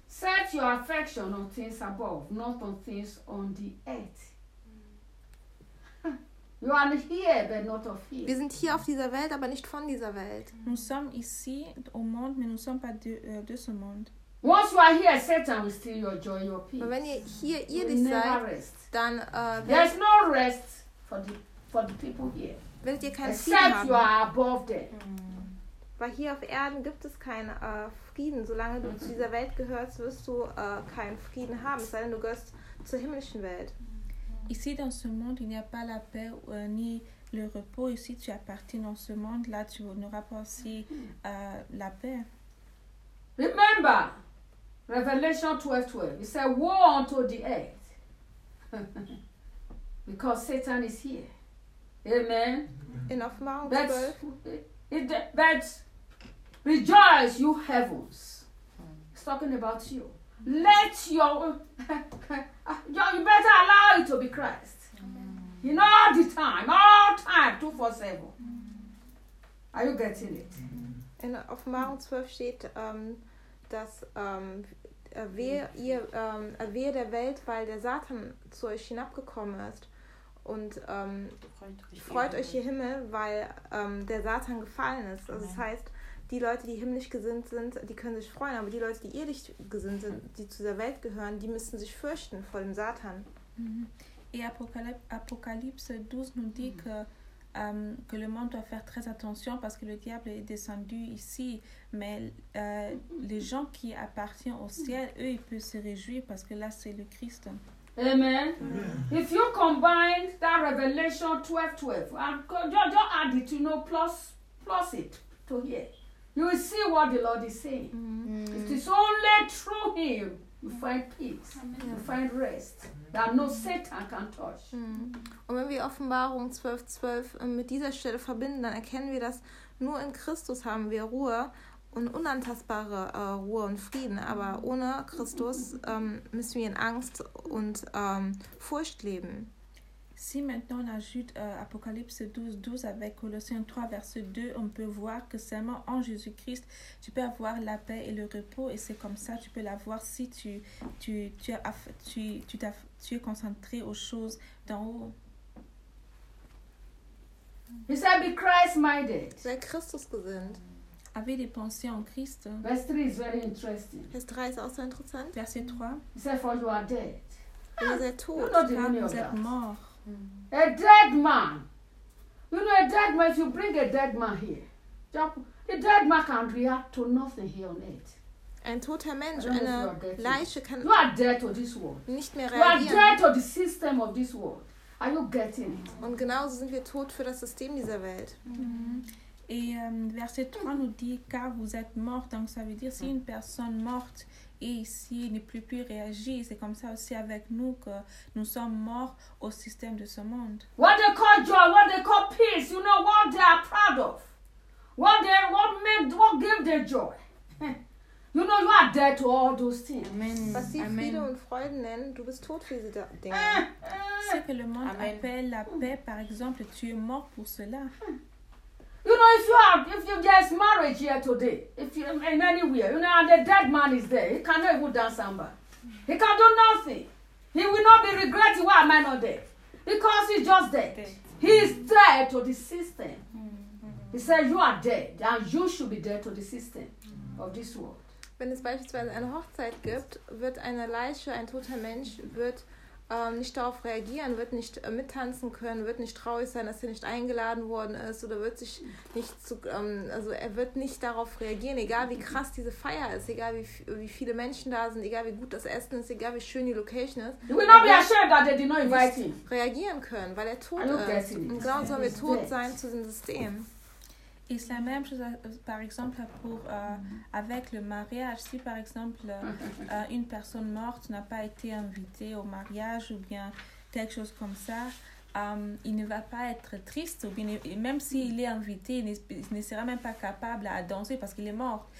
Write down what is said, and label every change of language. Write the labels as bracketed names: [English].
[English] Set your affection on things above, not on things on the earth. You are here, but not of here. [German] Wir sind hier auf dieser Welt, aber nicht von dieser Welt. [French] Nous sommes ici au monde, mais nous sommes pas de ce monde. [English] Once you are here, Satan will steal your joy, your peace. [German] Aber wenn ihr [English] decide, rest. [German] Dann [English] there is no rest for the people here. [German] Werdet ihr kein Frieden haben. [English] Except you are above them. [German] Weil hier auf Erden gibt es keinen Frieden. Solange du zu dieser Welt gehörst, wirst du keinen Frieden haben. Es sei denn, du gehörst zur himmlischen Welt. [French] Ici dans ce monde, il n'y a pas la paix ni le repos. Ici, tu appartiens dans ce monde. Là, tu n'auras pas aussi la paix. [English] Remember, Revelation 12:12. It says, "Woe unto the earth, because Satan is here." Amen. Enough now. But, rejoice, you heavens. It's talking about you. Let you better allow it to be Christ. Amen. In all the time, 24/7. Are you getting it? [German] In Offenbarung 12 steht, dass wehe der Welt, weil der Satan zu euch hinabgekommen ist. Und freut euch, ihr Himmel, weil der Satan gefallen ist. Also das heißt, die Leute, die himmlisch gesinnt sind, die können sich freuen. Aber die Leute, die irdisch gesinnt sind, die zu der Welt gehören, die müssen sich fürchten vor dem Satan. [French] Et Apocalypse 12 nous dit que le monde doit faire très attention parce que le diable est descendu ici. Mais les gens qui appartiennent au ciel, eux, ils peuvent se réjouir parce que là, c'est le Christ. [English] Amen. Amen. If you combine that Revelation 12:12, just add it, you know, plus it to here, you will see what the Lord is saying. Mm-hmm. It is only through Him you find peace, Amen. You find rest. That no Satan can touch. Mm. [German] Und wenn wir Offenbarung 12:12 mit dieser Stelle verbinden, dann erkennen wir, dass nur in Christus haben wir Ruhe und unantastbare Ruhe und Frieden. Aber ohne Christus müssen wir in Angst und Furcht leben. [French] Si maintenant on ajoute Apocalypse 12:12 avec Colossiens 3 verset 2, on peut voir que seulement en Jésus-Christ tu peux avoir la paix et le repos, et c'est comme ça tu peux l'avoir si tu es concentré aux choses d'en haut. [English] He said, be Christ-minded. [German] Sei Christus-gesinnt. [French] Avez des pensées en Christ. [English] Verse 3 is very interesting. [German] Verse 3 ist auch so interessant. [French] Verset 3. [English] He said, for you are dead. [French] Vous êtes tot. Vous êtes mort. [English] A dead man. You know, a dead man, if you bring a dead man here, the dead man can react to nothing here on earth. [German] Ein toter Mensch, eine Leiche kann [English] you are dead to this world. [German] Nicht mehr reagieren. [English] You are dead to the system of this world. Are you getting it? [German] Und genauso sind wir tot für das System dieser Welt. Mm-hmm. [French] Et verset 3 nous dit, car vous êtes morts. Donc ça veut dire, si une personne morte est ici, ne peut plus réagir. C'est comme ça aussi avec nous que nous sommes morts au système de ce monde. [English] What they call joy, what they call peace, you know what they are proud of. What give them joy. You know you are dead to all those things. [German] Amen. Was sie Amen. Friede und Freude nennen, du bist tot für diese Dinge. [French] Ce que le monde Amen. Appelle la paix, par exemple, tu es mort pour cela. [English] You know, if there's marriage here today, if you in anywhere, you know, and the dead man is there, he cannot even dance samba. He can do nothing. He will not be regretting why am I not dead. Because he's just dead. He is dead to the system. He says you are dead and you should be dead to the system of this world. [German] Wenn es beispielsweise eine Hochzeit gibt, wird eine Leiche, ein toter Mensch, wird nicht darauf reagieren, wird nicht mittanzen können, wird nicht traurig sein, dass er nicht eingeladen worden ist oder wird sich nicht zu, also er wird nicht darauf reagieren, egal wie krass diese Feier ist, egal wie viele Menschen da sind, egal wie gut das Essen ist, egal wie schön die Location ist. [English] You will not be ashamed that they did not invite him. [German] Reagieren können, weil er tot ist. Und genau sollen wir tot sein zu dem System. [French] Et c'est la même chose, par exemple, pour, avec le mariage. Si, par exemple, une personne morte n'a pas été invitée au mariage ou bien quelque chose comme ça, il ne va pas être triste. Ou bien, même s'il est invité, il ne sera même pas capable à danser parce qu'il est mort.